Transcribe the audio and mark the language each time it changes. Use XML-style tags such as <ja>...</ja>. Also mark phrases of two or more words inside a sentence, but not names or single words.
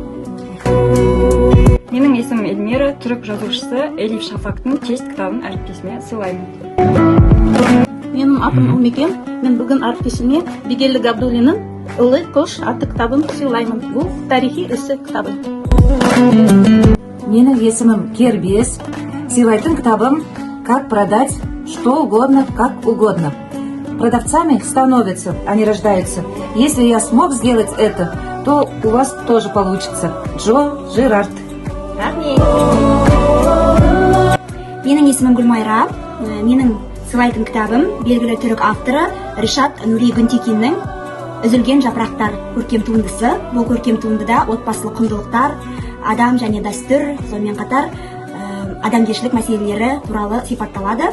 <kk>Менің есімім Эльмира, түрік жазушысы Элиф Шафактың тест кітабын әріптесіме сыйлаймын. Менің атым Умекен. Мен бүгін әріптесіме Бигелі Габдуллинің «Ұлы қош» атты кітабын сыйлаймын. Бұл тарихи эссе кітабы. Менің есімім Кербес. Сыйлайтын кітабым</kk> <ru>«Как продать что угодно, как угодно». Продавцами становятся, а не рождаются. Если я смог сделать это, то у вас тоже получится. Джо Жирард.</ru> <kk>Менің есімім Гүлмайра. Менің сыйлайтын кітабым белгілі түрік авторы Ришат Нури Гүнтекиннің «Үзілген жапырақтар» көркем туындысы. Бұл көркем туындыда отбасылық құндылықтар, адам және дәстүр, сонымен қатар адамгершілік мәселелері туралы сипатталады.</kk>